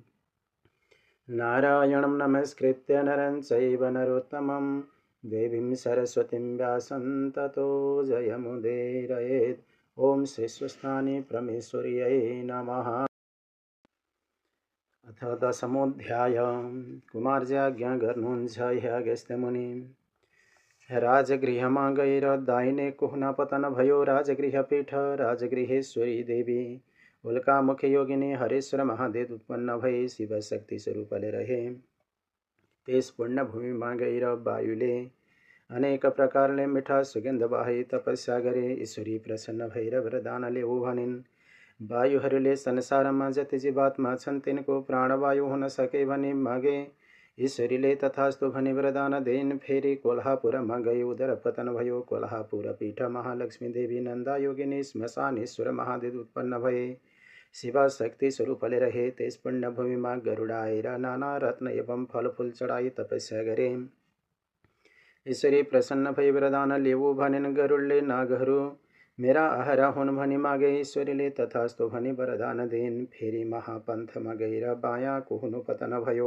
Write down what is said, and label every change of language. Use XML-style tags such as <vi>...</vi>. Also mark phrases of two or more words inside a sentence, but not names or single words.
<sa>नारायणं नमस्कृत्य नरं चैव नरोत्तमं देवीं सरस्वतीं व्यासं ततो जयमुदीरयेत्। ओम श्री स्वस्थानी परमेश्वर्यै नमः। अथ दशमोऽध्याय।</sa> <ne>कुमारजी आज्ञा गर्नुहुन्छ हे अगस्त्य मुनि। राजगृहमा गएर दाहिने कुहुना पतन भयो राजगृहपीठ राजगृहेश्वरी देवी उल्कामुखी योगिनी हरेश्वर महादेव उत्पन्न भई शिव शक्ति स्वरूपले रहे। त्यस पुण्यभूमिमा गएर वायुले अनेक प्रकारले मिठा सुगन्ध बाहे तपस्या गरे। ईश्वरी प्रसन्न भएर वरदान लेऊ भनिन्। वायुहरूले संसारमा जति जीवात्मा छन् तिनको प्राणवायु हुन सके भनी मागे। ईश्वरीले तथास्तु भनी वरदान दिइन्। फेरि कोल्हापुरमा गई उदर पतन भयो। कोल्हापुर पीठ महालक्ष्मी देवी नन्दा योगिनी श्मशानेश्वर महादेव उत्पन्न भए शिवा शक्ति स्वरूपले रहे। त्यस पुण्यभूमिमा गरुडाएर नाना रत्न एवं फलफूल चढाई तपस्या गरे। ईश्वरी प्रसन्न भई वरदान लेऊ भनिन्। गरुडले नागहरू मेरा आहारा हुन् भनी मागे। ईश्वरीले तथास्तु भनी वरदान दिइन्। फेरि महापन्थमा गएर बायाँ कुहुनु पतन भयो।</ne>